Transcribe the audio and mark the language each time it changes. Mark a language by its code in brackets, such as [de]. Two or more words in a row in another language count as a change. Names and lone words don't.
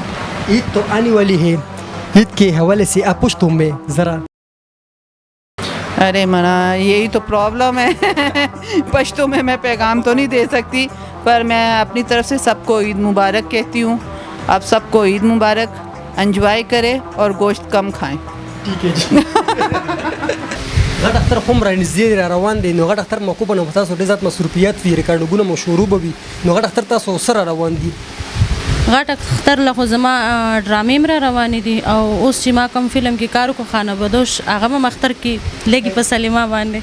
[ur] عید تو آنے والی ہے، عید کے حوالے سے آپ پشتوں میں ذرا. ارے منع، یہی تو پرابلم ہے پشتوں میں پیغام تو نہیں دے سکتی، پر میں اپنی طرف سے سب کو عید مبارک کہتی ہوں. آپ سب کو عید مبارک، انجوائے کریں اور گوشت کم کھائیں. ٹھیک ہے جی. [ps] غټ اختر خو هم رانږدې را روان دی، نو غټ اختر موقع به نو تاسو ډېر زیات مصروفیات وي، ریکارډینګونه مو شروع به وي، نو غټ اختر تاسو سره روان دي؟ غټ اختر له خو زما ډرامې مره روانې دي، او اوس چې ما کوم فلم کې کار وکړو خانه بدوش، هغه هم اختر کې لږې په سلیما باندې